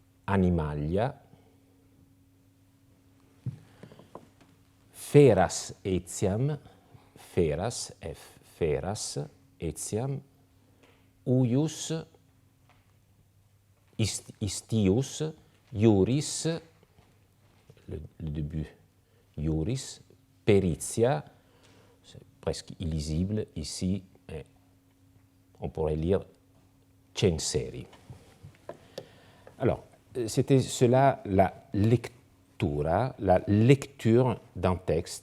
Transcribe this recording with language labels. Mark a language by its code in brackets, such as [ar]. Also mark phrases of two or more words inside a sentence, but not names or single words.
[la] animalia, feras etiam, feras, F, feras, etiam, uius, istius, iuris, [fr] le début [la] iuris, peritia, [fr] c'est presque illisible ici, on pourrait lire censeri. Alors, c'était cela la lecture d'un texte.